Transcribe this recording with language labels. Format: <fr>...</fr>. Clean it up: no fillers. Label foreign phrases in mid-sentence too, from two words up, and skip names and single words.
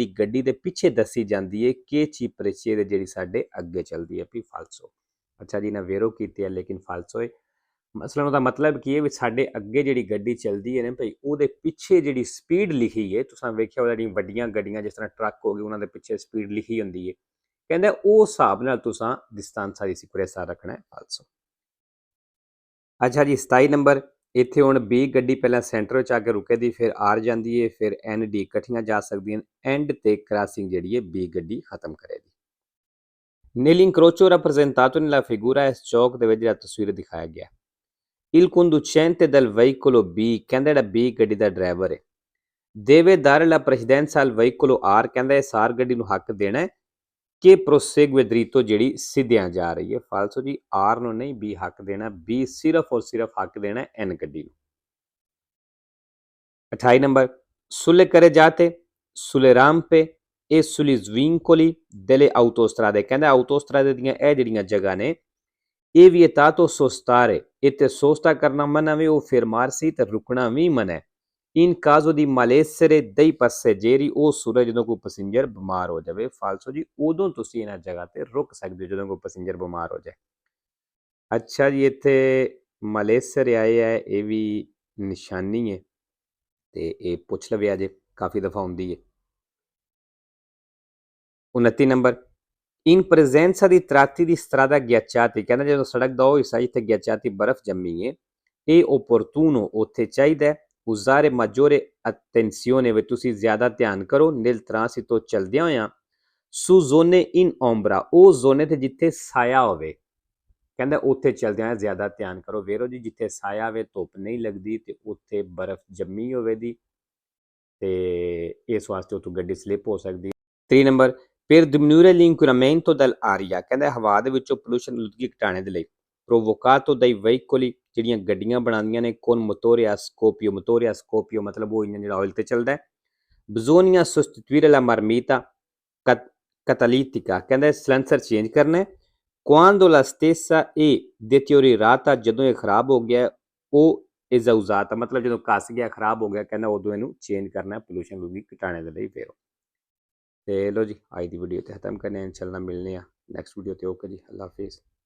<pa>ਗੱਡੀ ਦੇ ਪਿੱਛੇ ਦੱਸੀ ਜਾਂਦੀ ਹੈ</pa> <it>che ci precede</it> <pa>ਜਿਹੜੀ ਸਾਡੇ ਅੱਗੇ ਚੱਲਦੀ ਹੈ ਵੀ ਫਾਲਸੋ ਅੱਛਾ ਜੀ ਨਾ ਵੇਰੋ ਕੀਤੀ ਹੈ ਲੇਕਿਨ ਫਾਲਸੋ ਹੈ ਮਸਲਨ ਉਹਦਾ ਮਤਲਬ ਕੀ ਹੈ ਵੀ ਸਾਡੇ ਅੱਗੇ ਜਿਹੜੀ ਗੱਡੀ ਚੱਲਦੀ ਹੈ ਨਾ ਭਾਈ ਉਹਦੇ ਪਿੱਛੇ ਜਿਹੜੀ ਸਪੀਡ ਲਿਖੀ ਹੈ ਤੁਸੀਂ ਵੇਖਿਆ ਉਹਦਾ ਜਿਹੜੀਆਂ ਵੱਡੀਆਂ ਗੱਡੀਆਂ ਜਿਸ ਤਰ੍ਹਾਂ ਟਰੱਕ ਹੋ ਗਏ ਉਹਨਾਂ ਦੇ ਪਿੱਛੇ ਸਪੀਡ ਲਿਖੀ ਹੁੰਦੀ ਹੈ ਕਹਿੰਦਾ ਉਹ ਹਿਸਾਬ ਨਾਲ ਤੁਸੀਂ ਡਿਸਟੈਂਸ ਦੀ ਸਿਕਿਉਰਿਟੀ ਰੱਖਣਾ ਹੈ ਫਾਲਸੋ ਅੱਛਾ ਜੀ 27 ਨੰਬਰ ਇੱਥੇ ਹੁਣ ਬੀ ਗੱਡੀ ਪਹਿਲਾਂ ਸੈਂਟਰ ਵਿੱਚ ਆ ਕੇ ਰੁਕੇਦੀ ਫਿਰ ਆਰ ਜਾਂਦੀ ਹੈ ਫਿਰ ਐਨ ਡੀ ਇਕੱਠੀਆਂ ਜਾ ਸਕਦੀਆਂ ਐਂਡ ਤੇ ਕ੍ਰਾਸਿੰਗ ਜਿਹੜੀ ਹੈ ਬੀ ਗੱਡੀ ਖਤਮ ਕਰੇਗੀ</pa> <it>nell'incrocio rappresentato nella figura</it> <pa>ਇਸ ਚੌਕ ਦੇ ਵਿੱਚ ਜਿਹੜਾ ਤਸਵੀਰ ਦਿਖਾਇਆ ਗਿਆ</pa> <it>il conducente del veicolo B</it> <pa>ਕਹਿੰਦਾ ਜਿਹੜਾ B ਗੱਡੀ ਦਾ ਡਰਾਈਵਰ ਹੈ</pa> <it>deve dare la precedenza al veicolo R</it> <pa>ਕਹਿੰਦਾ ਇਸ R ਗੱਡੀ ਨੂੰ ਹੱਕ ਦੇਣਾ ਹੈ ਕਿ</pa> <it>prosegue dritto</it> <pa>ਜਿਹੜੀ ਸਿੱਧਿਆਂ ਜਾ ਰਹੀ ਹੈ ਫਾਲਸੋ ਜੀ R ਨੂੰ ਨਹੀਂ B ਹੱਕ ਦੇਣਾ B ਸਿਰਫ ਔਰ ਸਿਰਫ ਹੱਕ ਦੇਣਾ ਹੈ N ਗੱਡੀ ਨੂੰ 28 ਨੰਬਰ</pa> <it>sulle carreggiate sulle rampe e sugli svincoli delle autostrade</it> <pa>ਕਹਿੰਦਾ ਆਟੋਸਟਰਾਦੇ ਦੀਆਂ ਇਹ ਜਿਹੜੀਆਂ ਜਗ੍ਹਾ ਨੇ ਇਹ vietato sostare ਇੱਥੇ ਸੋਸਤਾ ਕਰਨਾ ਮਨਾ ਵੀ ਉਹ fermarsi ਤੇ ਰੁਕਣਾ ਵੀ ਮਨਾ ਹੈ</pa> <it>in caso di malessere dei passeggeri</it> <pa>ਉਹ ਸੂਰਜ ਜਦੋਂ ਕੋਈ ਪੈਸੇਂਜਰ ਬਿਮਾਰ ਹੋ ਜਾਵੇ ਫਾਲਸੋ ਜੀ ਉਦੋਂ ਤੁਸੀਂ ਇਹਨਾਂ ਜਗ੍ਹਾ ਤੇ ਰੁਕ ਸਕਦੇ ਹੋ ਜਦੋਂ ਕੋਈ ਪੈਸੇਂਜਰ ਬਿਮਾਰ ਹੋ ਜਾਏ ਅੱਛਾ ਜੀ ਇੱਥੇ ਮਲੇਸਰ ਆਏ ਹੈ ਇਹ ਵੀ ਨਿਸ਼ਾਨੀ ਹੈ ਤੇ ਇਹ ਪੁੱਛ ਲਵਿਆ ਜੇ ਕਾਫੀ ਦਫਾ ਹੁੰਦੀ ਹੈ 29 ਨੰਬਰ</pa> <it>in presenza di tratti di strada ghiacciati</it> <pa>ਕਹਿੰਦਾ ਜਦੋਂ ਸੜਕ ਦਾ ਉਹ ਹਿੱਸਾ ਜਿੱਥੇ ghiacciati ਬਰਫ਼ ਜੰਮੀ ਹੈ ਇਹ opportuno ਉੱਥੇ ਚਾਹੀਦਾ</pa> <it>usare maggiore attenzione</it> <pa>ਵੀ ਤੁਸੀਂ ਜ਼ਿਆਦਾ ਧਿਆਨ ਕਰੋ</pa> <it>nel transito</it> <pa>ਚਲਦਿਆਂ ਹੋਇਆਂ</pa> <it>su zone in ombra</it> <pa>ਉਹ ਜ਼ੋਨੇ ਤੇ ਜਿੱਥੇ ਸਾਇਆ ਹੋਵੇ ਕਹਿੰਦਾ ਉੱਥੇ ਚਲਦਿਆਂ ਜ਼ਿਆਦਾ ਧਿਆਨ ਕਰੋ ਵੇਰੋ ਜੀ ਜਿੱਥੇ ਸਾਇਆ ਹੋਵੇ ਧੁੱਪ ਨਹੀਂ ਲੱਗਦੀ ਤੇ ਉੱਥੇ ਬਰਫ਼ ਜੰਮੀ ਹੋਵੇ ਦੀ ਤੇ ਇਸ ਵਾਸਤੇ ਉੱਥੋਂ ਗੱਡੀ ਸਲਿੱਪ ਹੋ ਸਕਦੀ 3 ਨੰਬਰ</pa> <it>per diminuire l'inquinamento dell'aria</it> <pa>ਕਹਿੰਦਾ ਹਵਾ ਦੇ ਵਿੱਚੋਂ ਪੋਲੂਸ਼ਨ ਲੁਦਗੀ ਘਟਾਉਣੇ ਦੇ ਲਈ</pa> <it>provocato dai veicoli</it> <pa>ਜਿਹੜੀਆਂ ਗੱਡੀਆਂ ਬਣਾਉਂਦੀਆਂ ਨੇ</pa> <it>con motore a scoppio</it> <pa>ਮਤਲਬ ਉਹ ਇੰਜਨ ਜਿਹੜਾ ਆਇਲ ਤੇ ਚੱਲਦਾ ਹੈ</pa> <it>bisogna sostituire la marmita catalítica</it> <pa>ਕਹਿੰਦਾ ਸਲੈਂਸਰ ਚੇਂਜ ਕਰਨਾ ਹੈ</pa> <it>quando la stessa è deteriorata</it> <pa>ਜਦੋਂ ਇਹ ਖਰਾਬ ਹੋ ਗਿਆ ਉਹ ਇਜ਼ਾਉਜ਼ਾਤ ਮਤਲਬ ਜਦੋਂ ਕੱਸ ਗਿਆ ਖਰਾਬ ਹੋ ਗਿਆ ਕਹਿੰਦਾ ਉਦੋਂ ਇਹਨੂੰ ਚੇਂਜ ਕਰਨਾ ਪੋਲੂਸ਼ਨ ਲੁਦਗੀ ਘਟਾਉਣੇ ਦੇ ਲਈ ਫਿਰ ਤੇ ਲੋ ਜੀ ਅੱਜ ਦੀ ਵੀਡੀਓ ਤੇ ਖਤਮ ਕਰਨੇ ਇਨਸ਼ਾਅੱਲਾ ਮਿਲਨੇ ਆ ਨੈਕਸਟ ਵੀਡੀਓ ਤੇ ਓਕੇ ਜੀ ਅੱਲਾ ਹਾਫਿਜ਼</pa>